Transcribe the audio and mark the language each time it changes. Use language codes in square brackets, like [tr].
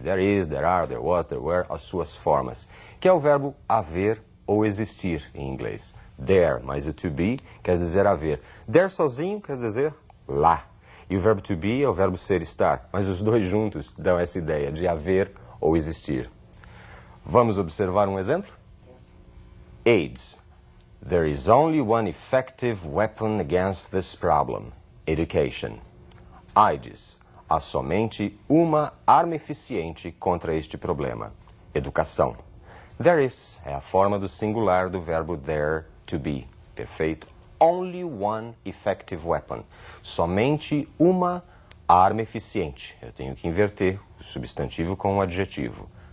[en] There is, there are, there was, there were, [pt] as suas formas, que é o verbo haver ou existir em inglês. There, mais o to be quer dizer haver. There sozinho quer dizer lá. E o verbo to be é o verbo ser, estar. Mas os dois juntos dão essa ideia de haver ou existir. Vamos observar um exemplo? [en] AIDS. There is only one effective weapon against this problem. Education. AIDS. [pt] Há somente uma arma eficiente contra este problema. Educação. There is é a forma do singular do verbo there to be. Perfeito? [en] Only one effective weapon. [pt] Somente uma arma eficiente. Eu tenho que inverter o substantivo com o adjetivo.